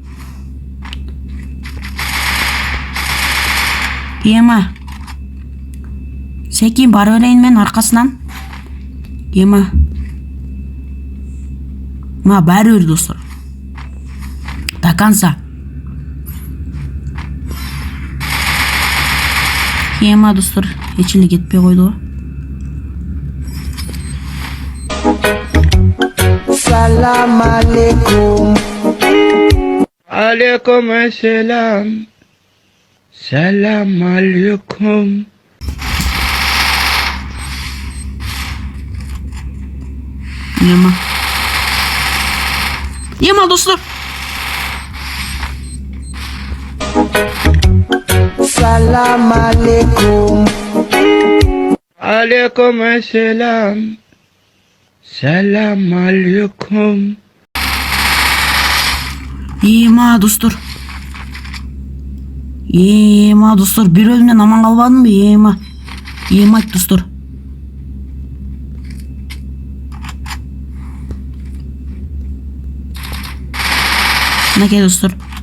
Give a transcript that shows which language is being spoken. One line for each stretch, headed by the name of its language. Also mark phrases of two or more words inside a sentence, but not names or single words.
Kyrgyz: Секин бара берейин мен аркасынан. Баары бир достор.
Russian: До конца.
Kyrgyz: Достор, эч эле кетпей койду го.
Arabic: سلام عليكم. عليكم السلام. سلام عليكم.
Kyrgyz: Достор.
Arabic: سلام عليكم. عليكم السلام. سلام عليكم.
Kyrgyz: Достор. Достор, бир өлүмдөн аман калбадымбы? Айт достор. Мынакей достор.